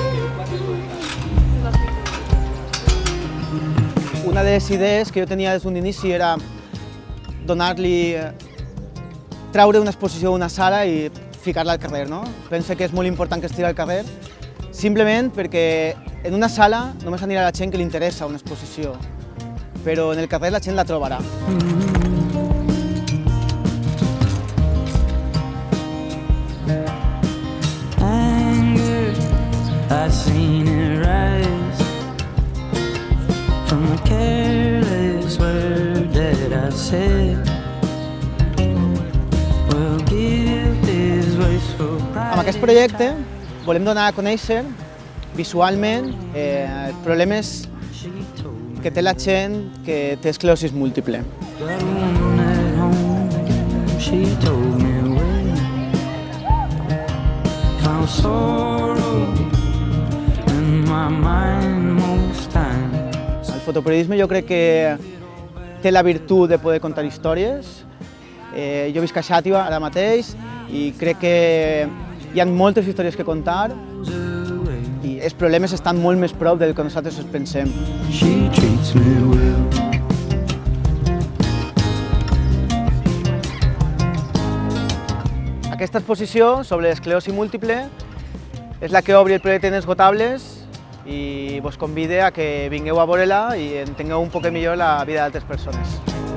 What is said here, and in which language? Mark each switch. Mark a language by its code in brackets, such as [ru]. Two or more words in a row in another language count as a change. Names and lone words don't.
[ca] Una de les idees que jo tenia des d'un inici era treure una exposició d'una sala i ficar-la al carrer, no? Penso que és molt important que estigui al carrer, simplement perquè en una sala només anirà la gent que li interessa una exposició, però en el carrer la gent la trobarà. [en] I've seen it rise from the careless word that I said. We'll give this wasteful pride. [ca] Amb aquest projecte volem donar a conèixer visualment els problemes que té la gent que té esclerosi múltiple. [en] Got a woman at home, she told me when. Found sorrow in my mind most times. [ca] El fotoperiodisme jo crec que té la virtut de poder contar històries. Jo visc a Xàtiva ara mateix i crec que hi ha moltes històries que contar i els problemes estan molt més prop del que nosaltres ens pensem. [en] She treats me well. [ca] Aquesta exposició sobre l'esclerosi múltiple és la que obri el projecte Inesgotables i vos convide a que vingueu a veure-la i entengueu un poc millor la vida d'altres persones.